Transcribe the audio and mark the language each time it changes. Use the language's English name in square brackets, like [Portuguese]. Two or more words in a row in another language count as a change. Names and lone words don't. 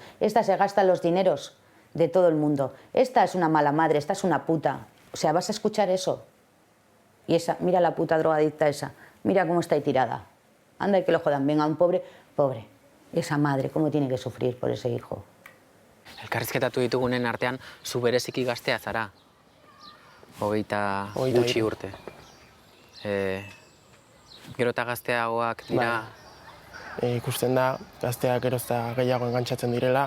[Spanish] Esta se gasta los dineros de todo el mundo. Esta es una mala madre, esta es una puta. O sea, vas a escuchar eso. Y esa, mira la puta drogadicta esa, mira cómo está ahí tirada. Anda y que lo jodan, venga, un pobre, pobre. Esa madre, cómo tiene que sufrir por ese hijo. [Basque] Elkarrizketatu ditugunen artean, zu bereziki gaztea zara. 20 gutxi urte. Gero eta gazteagoak dira... Ikusten da, gazteak gero eta gehiago engantzatzen direla.